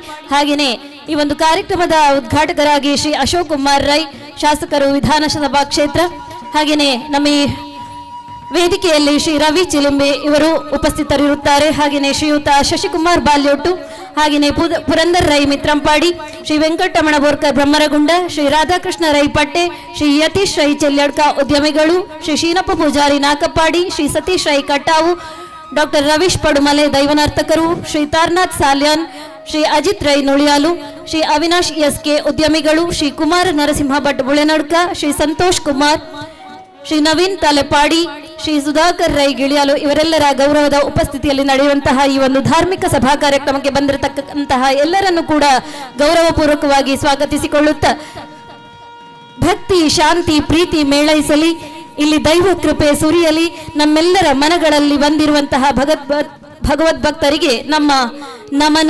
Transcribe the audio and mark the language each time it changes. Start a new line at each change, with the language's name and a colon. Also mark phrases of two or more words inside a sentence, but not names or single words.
Kannada: ಹಾಗೆಯೇ ಈ ಒಂದು ಕಾರ್ಯಕ್ರಮದ ಉದ್ಘಾಟಕರಾಗಿ ಶ್ರೀ ಅಶೋಕ್ ಕುಮಾರ್ ರೈ, ಶಾಸಕರು ವಿಧಾನಸಭಾ ಕ್ಷೇತ್ರ. ಹಾಗೆಯೇ ನಮ್ಮ ಈ ವೇದಿಕೆಯಲ್ಲಿ ಶ್ರೀ ರವಿ ಚಿಲಿಂಬೆ ಇವರು ಉಪಸ್ಥಿತರಿರುತ್ತಾರೆ. ಹಾಗೆಯೇ ಶ್ರೀಯುತ ಶಶಿಕುಮಾರ್ ಬಾಲ್ಯೋಟು, ಹಾಗೆಯೇ ಪುರಂದರ್ ರೈ ಮಿತ್ರಂಪಾಡಿ, ಶ್ರೀ ವೆಂಕಟರಮಣ ಬೋರ್ಕರ್ ಬ್ರಹ್ಮರಗುಂಡ, ಶ್ರೀ ರಾಧಾಕೃಷ್ಣ ರೈ ಪಟ್ಟೆ, ಶ್ರೀ ಯತೀಶ್ ರೈ ಚೆಲ್ಯಡ್ಕ ಉದ್ಯಮಿಗಳು, ಶ್ರೀ ಶೀನಪ್ಪ ಪೂಜಾರಿ ನಾಕಪ್ಪಾಡಿ, ಶ್ರೀ ಸತೀಶ್ ರೈ ಕಟ್ಟಾವು, ಡಾಕ್ಟರ್ ರವೀಶ್ ಪಡುಮಲೆ ದೈವನರ್ತಕರು, ಶ್ರೀ ತಾರ್ನಾಥ್ ಸಾಲ್ಯಾನ್, ಶ್ರೀ ಅಜಿತ್ ರೈ ನುಳಿಯಾಲು, ಶ್ರೀ ಅವಿನಾಶ್ ಎಸ್ಕೆ ಉದ್ಯಮಿಗಳು, ಶ್ರೀ ಕುಮಾರ್ ನರಸಿಂಹ ಭಟ್ ಬುಳೆನಡ್ಕ, ಶ್ರೀ ಸಂತೋಷ್ ಕುಮಾರ್, ಶ್ರೀ ನವೀನ್ ತಲೆಪಾಡಿ, ಶ್ರೀ ಸುಧಾಕರ್ ರೈ ಗಿಳಿಯಾಲು ಇವರೆಲ್ಲರ ಗೌರವದ ಉಪಸ್ಥಿತಿಯಲ್ಲಿ ನಡೆಯುವಂತಹ ಈ ಒಂದು ಧಾರ್ಮಿಕ ಸಭಾ ಕಾರ್ಯಕ್ರಮಕ್ಕೆ ಬಂದಿರತಕ್ಕಂತಹ ಎಲ್ಲರನ್ನು ಕೂಡ ಗೌರವಪೂರ್ವಕವಾಗಿ ಸ್ವಾಗತಿಸಿಕೊಳ್ಳುತ್ತಾ, ಭಕ್ತಿ, ಶಾಂತಿ, ಪ್ರೀತಿ ಮೇಳೈಸಲಿ, ಇಲ್ಲಿ ದೈವ ಕೃಪೆ ಸುರಿಯಲಿ, ನಮ್ಮೆಲ್ಲರ ಮನಗಳಲ್ಲಿ ಬಂದಿರುವಂತಹ ಭಗವದ್ಭಕ್ತರಿಗೆ ನಮ್ಮ ನಮನ.